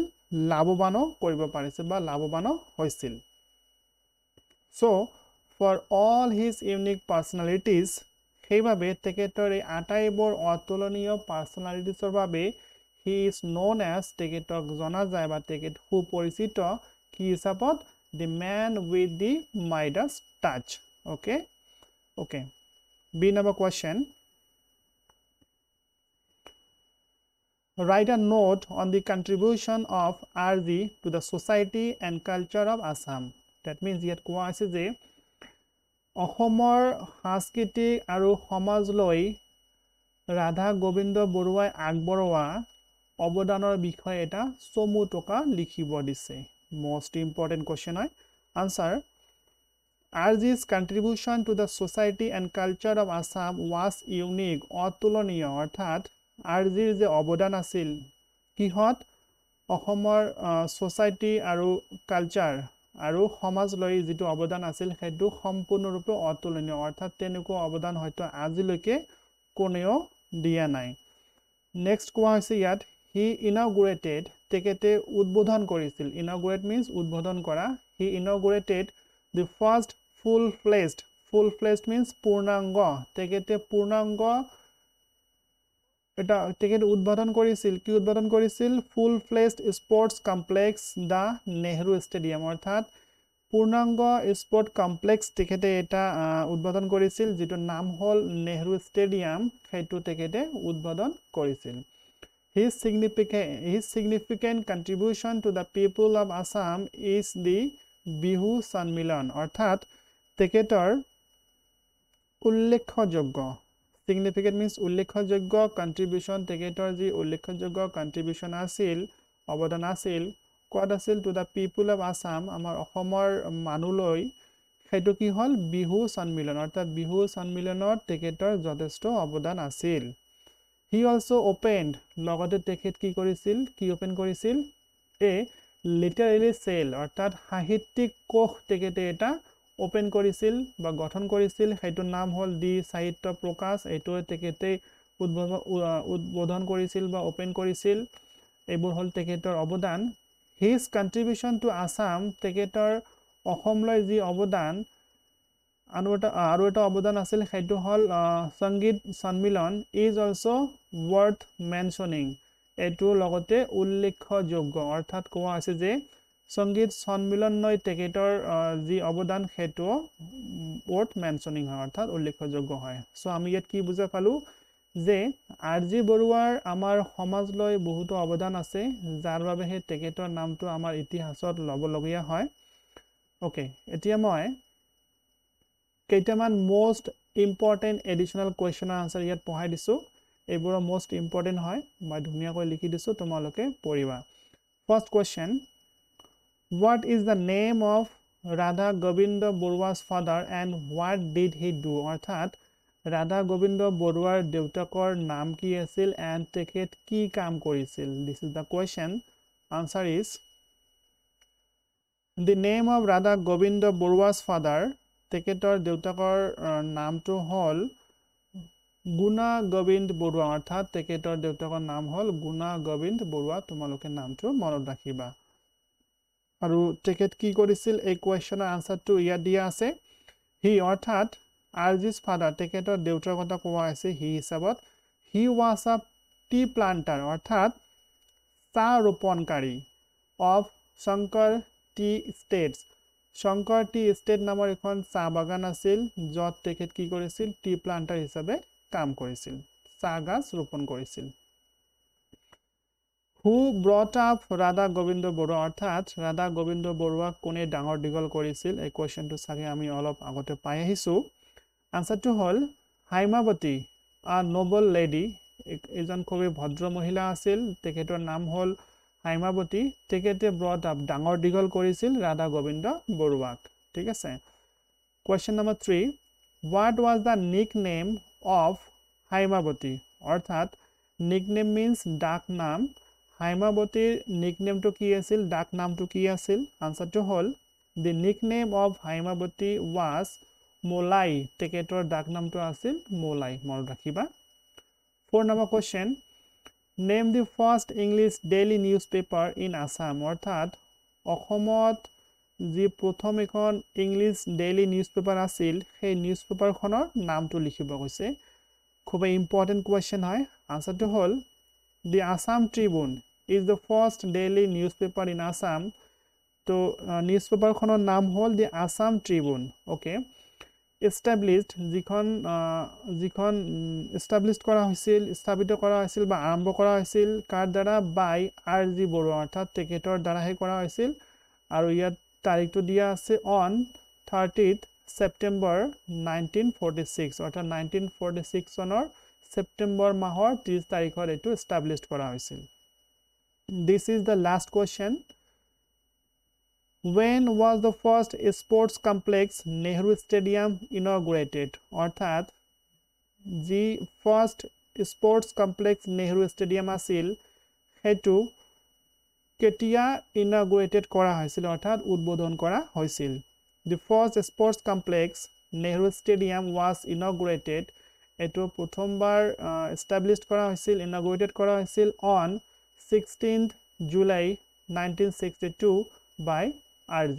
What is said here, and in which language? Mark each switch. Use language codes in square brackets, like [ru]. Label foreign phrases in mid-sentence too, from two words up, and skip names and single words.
[as] লাভৱানো কৰিব পাৰিছিল বা লাভৱানো হৈছিল। [en] So, for all his unique personalities, [as] সেইভাবে তেখেতৰ এই আটাইবোৰ অতুলনীয় পাৰ্সোনালিটিছৰ বাবে [en] he is known as, [as] তেখেতক জনা যায় বা তেখেত সুপৰিচিত কি হিচাপত? [en] The man with the Midas touch. Okay. B number question. Write a note on the contribution of RG to the society and culture of Assam. That means yet [as] কোৱা আছে যে অসমৰ সাংস্কৃতিক আৰু সমাজলৈ ৰাধা গোবিন্দ বৰুৱাই আগবঢ়োৱা অৱদানৰ বিষয়ে এটা চমু টকা লিখিব দিছে [en] most important question [as] হয় answer [en] RG's contribution to the society and culture of Assam was unique [as] অতুলনীয় অৰ্থাৎ RGৰ যে অৱদান আছিল কিহত অসমৰ সোসাইটি আৰু কালচাৰ আৰু সমাজলৈ যেটো অৱদান আছিল সেইটো সম্পূৰ্ণৰূপে অতুলনীয় অৰ্থাৎ তেনেকুৱা অৱদান হয়তো আজিলৈকে কোনেও দিয়া নাই নেক্সট কোৱা হৈছে ইয়াত [en] he inaugurated [as] তেখেতে উদ্বোধন কৰিছিল [en] inaugurate means [as] উদ্বোধন কৰা [en] he inaugurated the first full-fledged means [as] পূৰ্ণাংগ তেখেতে পূৰ্ণাংগ এটা তেখেতে উদ্বোধন কৰিছিল কি উদ্বোধন কৰিছিল [en] full-fledged sports complex the Nehru Stadium [as] অৰ্থাৎ পূৰ্ণাংগ [en] sport complex [as] তেখেতে এটা উদ্বোধন কৰিছিল যেটো নাম হল নেহৰু ষ্টেডিয়াম সেইটো তেখেতে উদ্বোধন কৰিছিল [en] his significant contribution to the people of Assam is the [as] বিহু সন্মিলন অৰ্থাৎ তেখেতৰ উল্লেখযোগ্য [en] significant means [as] উল্লেখযোগ্য contribution তেখেতৰ যি উল্লেখযোগ্য contribution আছিল অৱদান আছিল কোৱাত আছিল [en] to the people of Assam [as] আমাৰ অসমৰ মানুহলৈ সেইটো কি হল বিহু সন্মিলন অৰ্থাৎ বিহু সন্মিলনত তেখেতৰ যথেষ্ট অৱদান আছিল [en] he also opened [as] লগতে তেখেত কি কৰিছিল কি ওপেন কৰিছিল [en] a literary cell [as] অৰ্থাৎ সাহিত্যিক কোষ তেখেতে এটা ওপেন কৰিছিল বা গঠন কৰিছিল সেইটো নাম হল দি সাহিত্য প্ৰকাশ এটো তেখেতে উদ্বোধন কৰিছিল বা ওপেন কৰিছিল এইবোৰ হল তেখেতৰ অৱদান [en] his contribution to Assam [as] তেখেতৰ অসমলৈ যি অৱদান আৰু এটা অৱদান আছিল সেইটো হল সংগীত সন্মিলন [en] is also worth mentioning [as] এটো লগতে উল্লেখযোগ্য অৰ্থাৎ কোৱা আছে যে সংগীত সন্মিলনলৈ তেখেতৰ যি অৱদান সেইটো [en] worth mentioning [as] হয় অৰ্থাৎ উল্লেখযোগ্য হয় সো আমি ইয়াত কি বুজা পালো যে আৰজি বৰুৱাৰ আমাৰ সমাজলৈ বহুত অৱদান আছে যাৰ বাবে হে তেখেতৰ নামটো আমাৰ ইতিহাসত লবলগীয়া হয় ওকে এতিয়া মই [en] কেইটামান most important additional question answer [as] ইয়াত পঢ়াই দিছো এইবোৰ [en] most important [as] হয় মই ধুনিয়াকৈ লিখি দিছো তোমালোকে পঢ়িবা [en] first question What is the name of Radha Govinda Borua's father and what did he do? [as] অৰ্থাৎ Radha Govinda Boruaৰ দেউতাকৰ নাম কি আছিল [en] and [as] তেখেত কি কাম কৰিছিল [en] This is the question answer is The name of Radha Govinda [as] Borua's father তেখেতৰ দেউতাকৰ নামটো হল গুণা গোবিন্দ বৰুৱা অৰ্থাৎ তেখেতৰ দেউতাকৰ নাম হল গুণা গোবিন্দ বৰুৱা তোমালোকে নামটো মনত ৰাখিবা আৰু তেখেত কি কৰিছিল এই কোৱেশ্চনৰ আনসাৰটো ইয়াত দিয়া আছে হি অৰ্থাৎ [en] RG's father [as] তেখেতৰ দেউতাৰ কথা কোৱা আছে হি হিচাপত [en] he was a tea planter [as] অৰ্থাৎ চাহ ৰোপণকাৰী of শংকৰ টি ষ্টেটছ শংকৰ টি ষ্টেট নামৰ এখন চাহ বাগান আছিল যত তেখেত কি কৰিছিল [en] tea planter [as] হিচাপে কাম কৰিছিল চাহ গছ ৰোপণ কৰিছিল [en] Who brought up Radha Govinda Borua [as] অৰ্থাৎ Radha Govinda Borua কোনে ডাঙৰ দীঘল কৰিছিল এই কোৱেশ্চনটো সাগে আমি অলপ আগতে পাই আহিছো আনসাৰটো হল হাইমাবতী [en] a noble lady [as] এজন খুবই ভদ্ৰ মহিলা আছিল তেখেতৰ নাম হল হাইমাবতী তেখেতে [en] brought up [as] ডাঙৰ দীঘল কৰিছিল Radha Govinda Boruak ঠিক আছে [en] Question number 3 What was the nickname of হাইমাবতী [as] অৰ্থাৎ [en] nickname means [as] ডাক নাম হাইমাবতীৰ নিকনেমটো কি আছিল ডাক নামটো কি আছিল আনসাৰটো হল [en] the nickname of হাইমাবতী was মোলাই [as] তেখেতৰ ডাক নামটো আছিল মোলাই মনত ৰাখিবা [en] 4 number question name the first English daily newspaper in Assam [as] অৰ্থাৎ অসমত যি প্ৰথম এখন [en] English daily newspaper [as] আছিল সেই নিউজপেপাৰখনৰ নামটো লিখিব কৈছে খুব [en] important question [as] হয় আনসাৰটো হল [en] the Assam Tribune is the first daily newspaper in Assam [as] তো নিউজপেপাৰখনৰ নাম হল the Assam Tribune [en] okay established [as] যিখন established কৰা হৈছিল স্থাপিত কৰা হৈছিল বা আৰম্ভ কৰা হৈছিল কাৰ দ্বাৰা বাই আৰজি বড়ো অৰ্থাৎ তেখেতৰ দ্বাৰাহে কৰা হৈছিল আৰু ইয়াত তাৰিখটো দিয়া আছে [en] on 30th September 1946 [as] অৰ্থাৎ 1946 চনৰ সেপ্টেম্বৰ মাহৰ 30 তাৰিখত এটো established কৰা হৈছিল [en] This is the last question When was the first sports complex Nehru Stadium inaugurated? অর্থাৎ the first sports complex Nehru Stadium [as] আছিল হেতু কেতিয়া [en] inaugurated [as] কৰা হৈছিল অৰ্থাৎ উদ্বোধন কৰা হৈছিল [en] The first sports complex Nehru Stadium was inaugurated [as] এটো প্ৰথমবাৰ established কৰা হৈছিল inaugurated কৰা হৈছিল [en] on 16th July 1962 by RG.